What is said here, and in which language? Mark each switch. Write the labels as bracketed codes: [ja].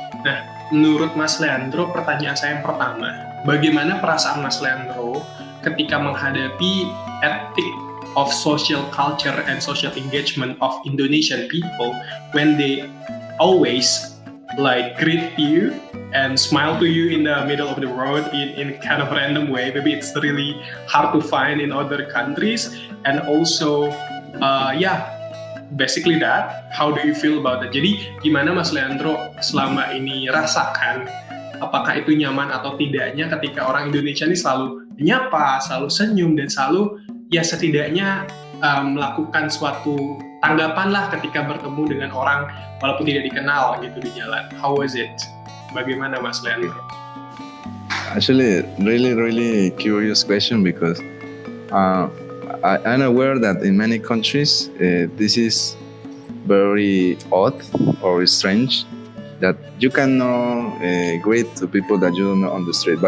[id] Nah, menurut Mas Leandro, pertanyaan saya yang pertama, bagaimana perasaan Mas Leandro ketika menghadapi [en] ethic of social culture and social engagement of Indonesian people when they always like greet you and smile to you in the middle of the road in kind of random way. Maybe it's really hard to find in other countries, and also basically that. How do you feel about that? [id] Jadi gimana Mas Leandro selama ini rasakan, apakah itu nyaman atau tidaknya ketika orang Indonesia ini selalu menyapa, selalu senyum, dan selalu ya setidaknya melakukan suatu tanggapan lah ketika bertemu dengan orang walaupun tidak dikenal gitu di jalan. [en] How was it? [id] Bagaimana Mas Leandro? [en] Actually, really curious question because I'm aware that in many countries this is very odd or strange that you cannot greet to people that you don't know on the street.